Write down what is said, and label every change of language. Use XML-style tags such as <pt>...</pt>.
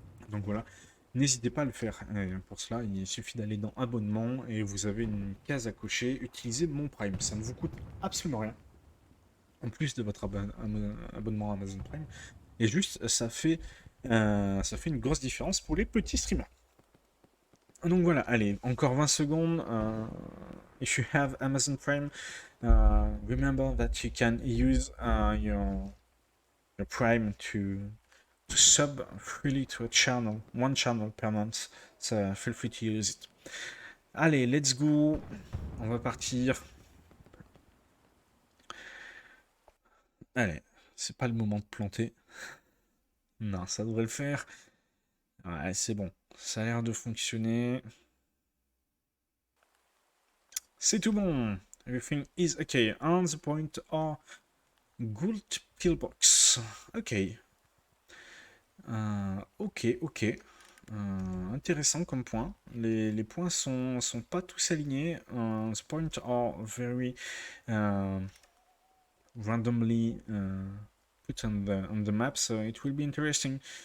<fr>Donc voilà, n'hésitez pas à le faire. Pour cela, il suffit d'aller dans Abonnement et vous avez une case à cocher. Utilisez mon Prime, ça ne vous coûte absolument rien. En plus de votre abonnement à Amazon Prime. Et juste, ça fait une grosse différence pour les petits streamers. Donc voilà, allez, encore 20 secondes.</fr> <en>If you have Amazon Prime, remember that you can use your Prime to sub freely to a channel, one channel per month. So feel free to use it.</en> <fr>Allez,</fr> <en>let's go.</en> <fr>On va partir. Allez, c'est pas le moment de planter. Non, ça devrait le faire. Ouais, c'est bon. Ça a l'air de fonctionner. C'est tout bon.</fr> <en>Everything is okay. On the point are gold pillbox. Ok. Ok.</en> <fr>Intéressant comme point. Les points sont pas tous alignés.</fr> <en>The points are very randomly put on the map, so it will be interesting.</en>